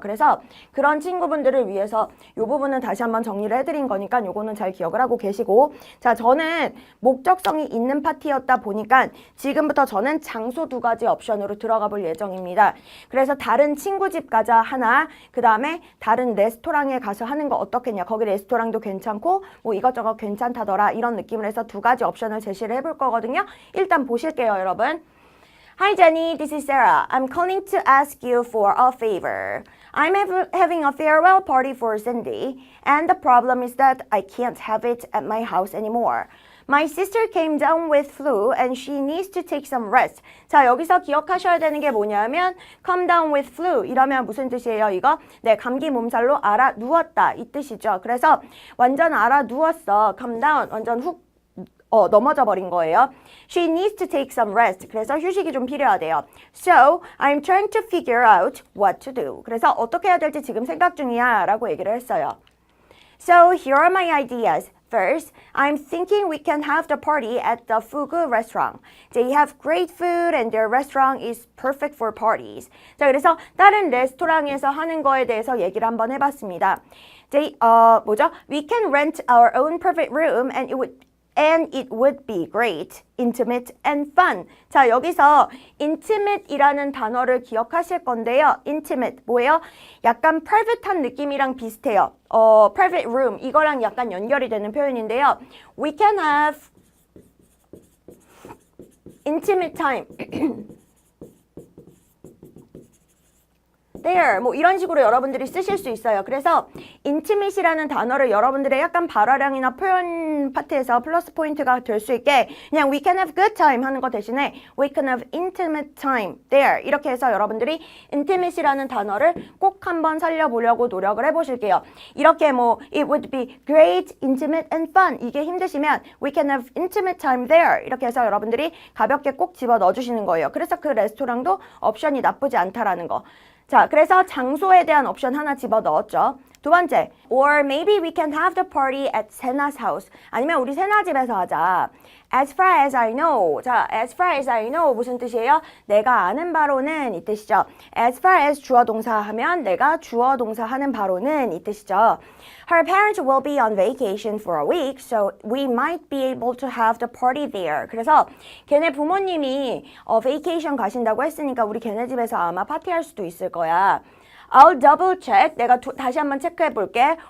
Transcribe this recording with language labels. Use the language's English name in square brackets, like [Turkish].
[Korean] 그래서 그런 친구분들을 위해서 이 부분은 다시 한번 정리를 해드린 거니까 요거는 잘 기억을 하고 계시고, 자, 저는 목적성이 있는 파티였다 보니까 지금부터 저는 장소 2가지 옵션으로 들어가 볼 예정입니다. 그래서 다른 친구 집 가자 하나, 그 다음에 다른 레스토랑에 가서 하는 거 어떻겠냐, 거기 레스토랑도 괜찮고 뭐 이것저것 괜찮다더라, 이런 느낌을 해서 2가지 옵션을 제시를 해볼 거거든요. 일단 보실게요, 여러분. [English] Hi Jenny, this is Sarah. I'm calling to ask you for a favor. I'm having a farewell party for Cindy, and the problem is that I can't have it at my house anymore. My sister came down with flu and she needs to take some rest. [Korean] 자, 여기서 기억하셔야 되는 게 뭐냐면 [English] come down with flu [Korean] 이러면 무슨 뜻이에요, 이거? 네, 감기 몸살로 알아 누웠다 이 뜻이죠. 그래서 완전 알아 누웠어. come down 완전 훅 넘어져 버린 거예요. [English] She needs to take some rest. [Korean] 그래서 휴식이 좀 필요하대요. [English] So, I'm trying to figure out what to do. [Korean] 그래서 어떻게 해야 될지 지금 생각 중이야 라고 얘기를 했어요. [English] So, here are my ideas. First, I'm thinking we can have the party at the Fugu restaurant. They have great food and their restaurant is perfect for parties. [Korean] 자, 그래서 다른 레스토랑에서 하는 거에 대해서 얘기를 한번 해봤습니다. [English] We can rent our own private room and it would be great, intimate and fun. [Korean] 자, 여기서 intimate이라는 단어를 기억하실 건데요. intimate 뭐예요? 약간 private한 느낌이랑 비슷해요. private room 이거랑 약간 연결이 되는 표현인데요. [English] We can have intimate time. [Korean] there 뭐 이런 식으로 여러분들이 쓰실 수 있어요. 그래서 intimate이라는 단어를 여러분들의 약간 발화량이나 표현 파트에서 플러스 포인트가 될 수 있게 그냥 [English] we can have good time [Korean] 하는 거 대신에 [English] we can have intimate time there [Korean] 이렇게 해서 여러분들이 intimate이라는 단어를 꼭 한번 살려보려고 노력을 해보실게요. 이렇게 뭐 [English] it would be great, intimate and fun [Korean] 이게 힘드시면 [English] we can have intimate time there [Korean] 이렇게 해서 여러분들이 가볍게 꼭 집어 넣어주시는 거예요. 그래서 그 레스토랑도 옵션이 나쁘지 않다라는 거. 자, 그래서 장소에 대한 옵션 하나 집어 넣었죠. [English] 2번째, or maybe we can have the party at 세나's house. [Korean] 아니면 우리 세나 집에서 하자. [English] As far as I know. [Korean] 자, [English] as far as I know [Korean] 무슨 뜻이에요? 내가 아는 바로는 이 뜻이죠. [English] As far as [Korean] 주어 동사 하면 내가 주어 동사 하는 바로는 이 뜻이죠. [English] Her parents will be on vacation for a week, so we might be able to have the party there. [Korean] 그래서 걔네 부모님이 vacation 가신다고 했으니까 우리 걔네 집에서 아마 파티할 수도 있을 거야. [English] I'll double check. [Korean] 내가 다시 한번 체크해 볼게.